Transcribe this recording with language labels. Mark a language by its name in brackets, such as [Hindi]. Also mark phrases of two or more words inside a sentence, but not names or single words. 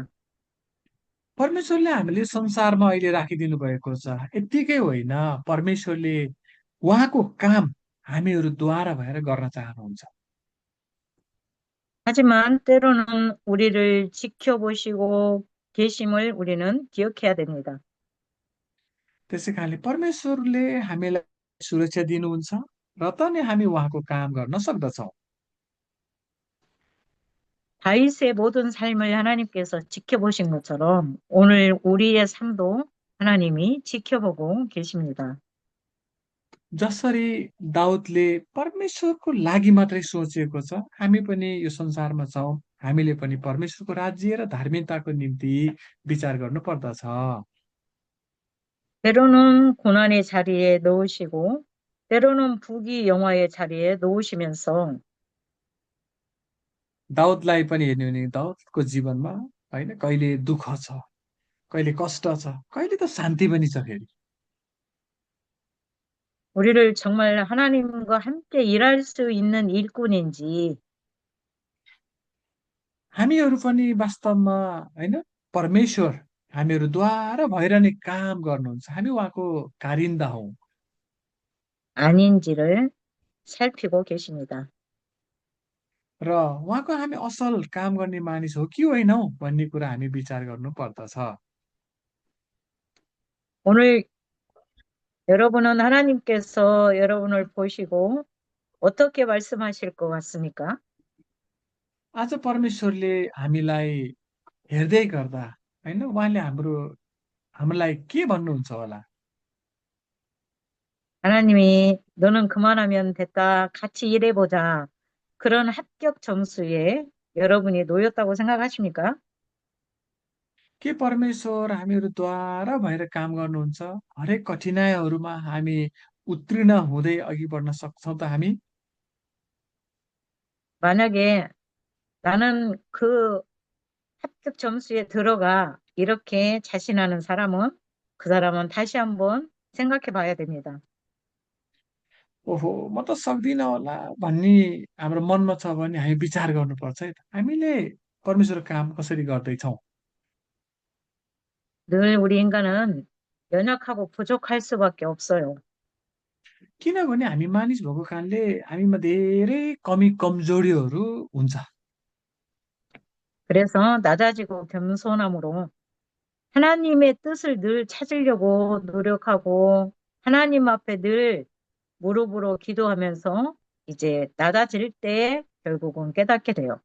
[Nepali] परमेश्वरले हामीले संसारमा अहिले राखिदिनु भएको छ यत्तिकै होइन, परमेश्वरले उहाँको काम हामीहरूद्वारा भएर गर्न चाहनुहुन्छ। [Korean] 하지만 때로는 우리를 지켜보시고 계심을 우리는 기억해야 됩니다. [Nepali] त्यसै कारणले परमेश्वरले हामीलाई सुरक्षा दिनुहुन्छ र त नै हामी उहाँको काम गर्न सक्दछौँ। [Korean] 다윗의 모든 삶을 하나님께서 지켜보신 것처럼 오늘 우리의 삶도 하나님이 지켜보고 계십니다. [Nepali] जसरी दाउदले परमेश्वरको लागि मात्रै सोचेको छ हामी पनि यो संसारमा छौँ, हामीले पनि परमेश्वरको राज्य र धार्मिकताको निम्ति विचार गर्नु पर्दछ। [Korean] 때로는 고난의 자리에 넣으시고 때로는 부귀 영화의 자리에 놓으시면서 [Nepali] दाउदलाई पनि हेर्ने हो भने दाउदको जीवनमा होइन कहिले दुःख छ, कहिले कष्ट छ, कहिले त शान्ति पनि छ फेरि। [Korean] 우리를 정말 하나님과 함께 일할 수 있는 일꾼인지 [Nepali] हामीहरू पनि वास्तवमा होइन परमेश्वर हामीहरूद्वारा भएर नै काम गर्नुहुन्छ, हामी उहाँको कारिन्दा हौँ [Korean] 아닌지를 살피고 계십니다. [Nepali] र उहाँको हामी असल काम गर्ने मानिस हो कि होइनौ भन्ने कुरा हामी विचार गर्नु पर्दछ। [Korean] 오늘 여러분은 하나님께서 여러분을 보시고 어떻게 말씀하실 것 같습니까? [Nepali] आज परमेश्वरले हामीलाई हेर्दै गर्दा होइन उहाँले हामीलाई के भन्नुहुन्छ होला? [Korean] 하나님이 너는 그만하면 됐다. 같이 일해보자. 그런 합격 점수에 여러분이 놓였다고 생각하십니까? [Nepali] के परमेश्वर हामीहरूद्वारा भएर काम गर्नुहुन्छ? हरेक कठिनाइहरूमा हामी उत्तीर्ण हुँदै अघि बढ्न सक्छौँ त हामी? [Korean] 만약에 나는 그 합격 점수에 들어가 이렇게 자신하는 사람은 그 사람은 다시 한번 생각해 봐야 됩니다. [Nepali] ओहो म त सक्दिनँ होला भन्ने हाम्रो मनमा छ भने हामी विचार गर्नुपर्छ है त। हामीले परमेश्वरको काम कसरी गर्दैछौँ? [Korean] 늘 우리 인간은 연약하고 부족할 수밖에 없어요. [Nepali] किनभने हामी मानिस भएको कारणले हामीमा धेरै कमी कमजोरीहरू हुन्छ। [Korean] 그래서 낮아지고 겸손함으로 하나님의 뜻을 늘 찾으려고 노력하고 하나님 앞에 늘 무릎으로 기도하면서 이제 낮아질 때 결국은 깨닫게 돼요.